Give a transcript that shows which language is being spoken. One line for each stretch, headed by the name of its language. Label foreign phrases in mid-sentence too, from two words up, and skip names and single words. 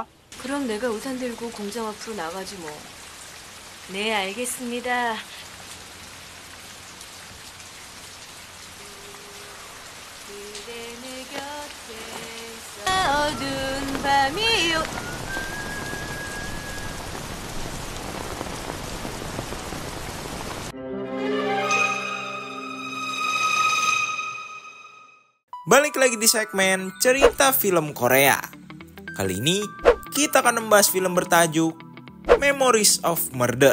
Korean: 그럼 내가 우산 들고 공장 앞으로 나가지 뭐. 네, 알겠습니다. 그대 내 곁에 어두운 밤이요.
Indonesian: Balik lagi di segmen cerita film Korea. Kali ini kita akan membahas film bertajuk Memories of Murder.